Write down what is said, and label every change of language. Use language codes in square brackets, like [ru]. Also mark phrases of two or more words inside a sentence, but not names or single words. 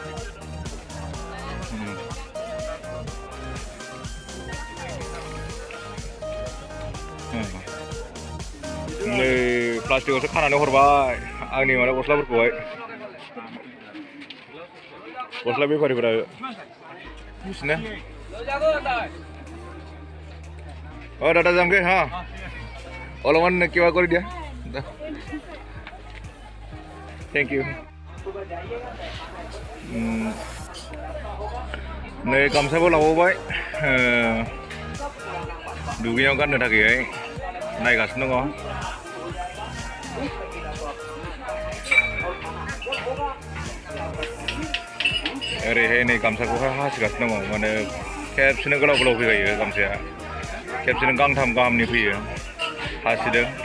[brx] नै प्लास्टिकआवसो खानानै हरबाय आंनि माने गस्लाफोरखौहाय। गस्ला बेफारिफोरा बिसोरनो दादा जामगे हा [as] অলপমান কিবা কৰি দিয়া [en] thank you. [brx] नै गामसाबो लाबावबाय दुगैनायाव गाननो थाखायहाय नायगासिनो दङ। ओरैहाय नै गामसाखौहाय हासिगासिनो दङ माने खेबसेनो गोलाव गोलाव फैखायो गामसाया खेबसेनो गांथाम गाहामनि फैयो हासिदों